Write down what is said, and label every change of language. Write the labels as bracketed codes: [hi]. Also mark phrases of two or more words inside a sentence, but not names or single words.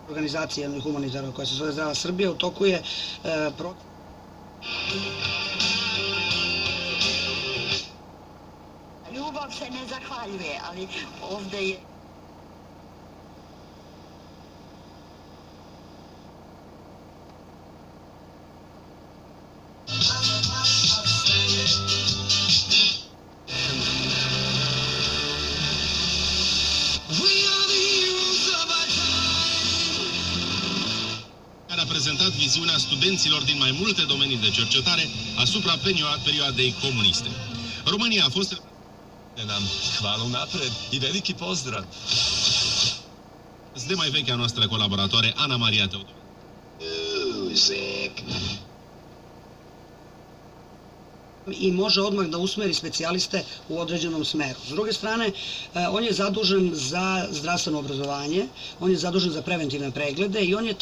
[sr] organizacije jednoj humanitarnoj koja se zove Zdrava Srbija. U toku je Ljubav se ne zahvaljuje, ali ovde je... [ro] Care a prezentat viziunea studenților din mai multe domenii de cercetare asupra perioadei comuniste. România a fost... [sr] Hvala unapred i veliki pozdrav. [ro] De mai vechea noastră colaboratoare, Ana Maria Teodor. [sr] I može odmah da usmeri specijaliste u određenom smeru. S druge strane, on je zadužen za zdravstveno obrazovanje, on je zadužen za preventivne preglede i on je